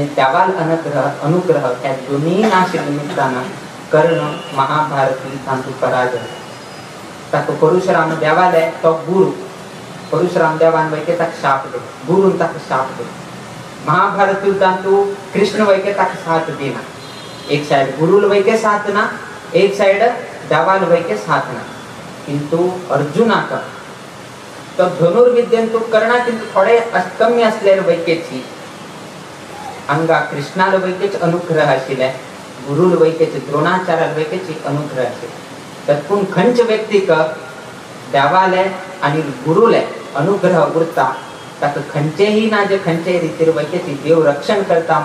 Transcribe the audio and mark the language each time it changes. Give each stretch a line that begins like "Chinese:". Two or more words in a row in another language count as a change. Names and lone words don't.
Konkani: देवाल अनुग्रह ह्या दोन्ही नाशिल्ल्या निमित्तान कर्ण महाभारती तांतू पराजय ताका परशुराम देवाले तो गुरु परशुराम देवान वयके ताका शाप दे गुरून ताका शाप दे महाभारत युद्धांतू कृष्ण वयके ताका साथ दिना एक साइड गुरुल वयके साथ ना एक साइड देवाल वयके साथ ना किंतु अर्जुनाक तो धनुर्विद्येंतू कर्णा किंतु थोडे कमी असलेले वयकेची हांगा कृष्णाल वयकेच अनुग्रह आशिल्ले गुरुल वयकेच द्रोणाचार्याल वयकेची अनुग्रह आशिल्ले तातून खंयचे व्यक्तीक देवाले आनी गुरुले अनुग्रह उरता ताका खंयचेही ना जे खंयचे रितीर वयकेची देव रक्षण करता